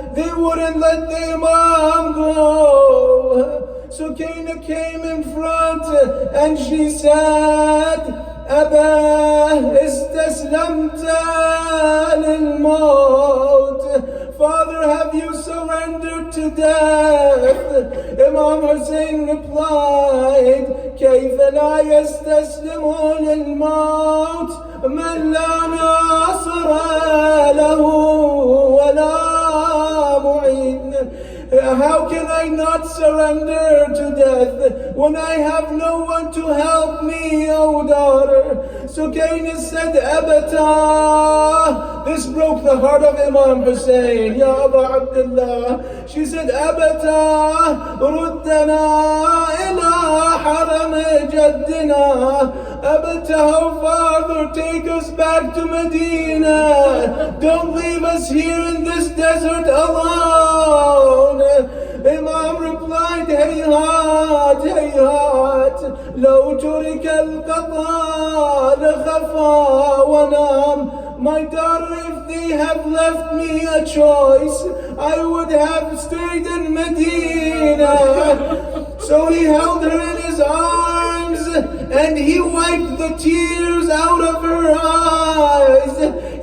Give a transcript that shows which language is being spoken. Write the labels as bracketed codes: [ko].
[en] They wouldn't let the Imam go. So Kaina came in front and she said, [ar] أبا استسلمت للموت. [en] Father, have you surrendered to death? Imam Hussein replied, [ar] كيف لا يستسلم للموت من لا ناصر له ولا معين. [en] How can I not surrender to death when I have no one to help me, O daughter? So Kaina said, Abata. This broke the heart of Imam Hussein. Ya Aba Abdullah. She said, [ar] Abata, ruddana ila haram jaddina. [en] Abata, oh Father, take us back to Medina. Don't leave us here in this desert alone. Imam replied, [ar] هيهات هيهات لو ترك القضاء لخفى ونام. [en] My daughter, if they have left me a choice, I would have stayed in Medina. So he held her in his arms and he wiped the tears out of her eyes.